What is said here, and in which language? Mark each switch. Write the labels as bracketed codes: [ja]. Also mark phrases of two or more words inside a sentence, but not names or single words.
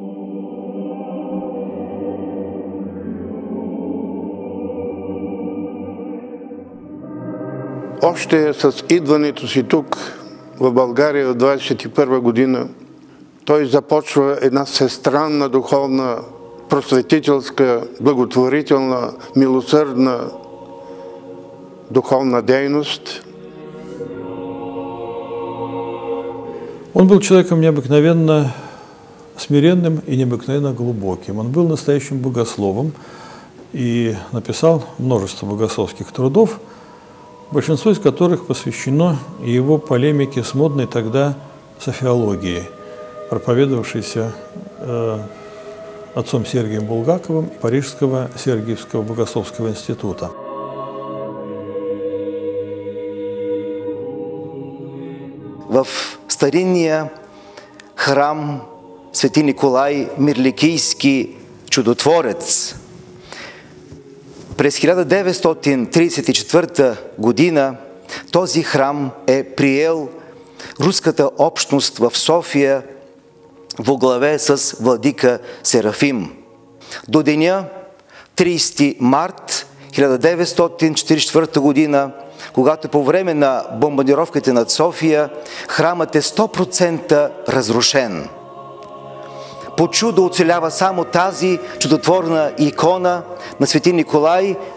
[bg] Още с идването си тук, в България в 21 година, той започва една всестранна духовна, просветителска, благотворителна, милосърдна духовна дейност. [ru] Он был человеком необыкновенно смиренным и необыкновенно глубоким. Он был настоящим богословом и написал множество богословских трудов, большинство из которых посвящено его полемике с модной тогда софиологией, проповедовавшейся отцом Сергием Булгаковым Парижского Сергиевского богословского института. [bg] В старинния храм Свети Николай Мирликийски чудотворец през 1934 година този храм е приел руската общност в София во главе с владика Серафим. До деня 30 март 1944 година, когато по време на бомбардировките над София храмът е 100% разрушен. По чудо оцелява само тази чудотворна икона на Свети Николай